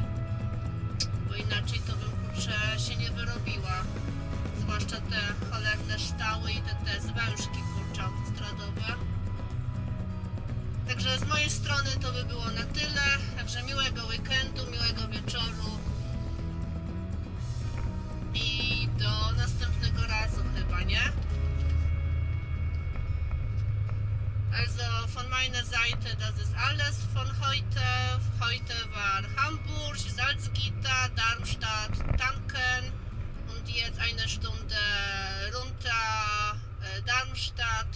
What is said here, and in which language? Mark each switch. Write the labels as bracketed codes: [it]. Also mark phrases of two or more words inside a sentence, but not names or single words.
[pl] Bo inaczej to bym kurczę się nie wyrobiła, zwłaszcza te cholerne ształy i te zwężki kurczę autostradowe. Także z mojej strony to by było na tyle. Także miłego weekendu, miłego wieczoru i do następnego razu chyba, nie? [de] Also von meiner Seite, das ist alles von heute. Heute war Hamburg, Salzgitter, Darmstadt, tanken und jetzt eine Stunde runter Darmstadt.